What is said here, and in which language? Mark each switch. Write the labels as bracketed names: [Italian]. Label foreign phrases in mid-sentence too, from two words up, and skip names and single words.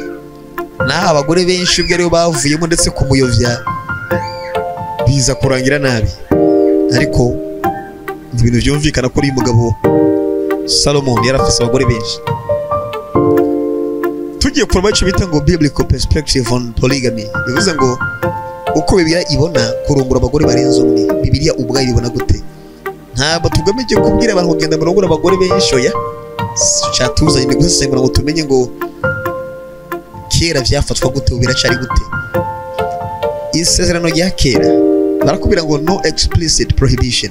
[Rundi] Naho abagore benshi ubwo aribo bavuyemo ndetse kumuyovya biza kurangira nabi, ariko ibintu byumvikana kuri uyu mugabo Solomon yari afise abagore benshi. Tugiye kureba icyo bita ngo [English] biblical perspective on polygamy, [Rundi] bivuze ngo uko Bibiliya ibona kurongora abagore barenze umwe. Bibiliya ubwayo ibona gute? Ntabwo tugamije kubwira abantu kugenda murongora abagore benshi, oya. Cyatuzanye ni gusengura ngo tumenye ngo kera byafatwa gute, biracari gute. Isezerano rya kera barakubwira ngo [English] no explicit prohibition.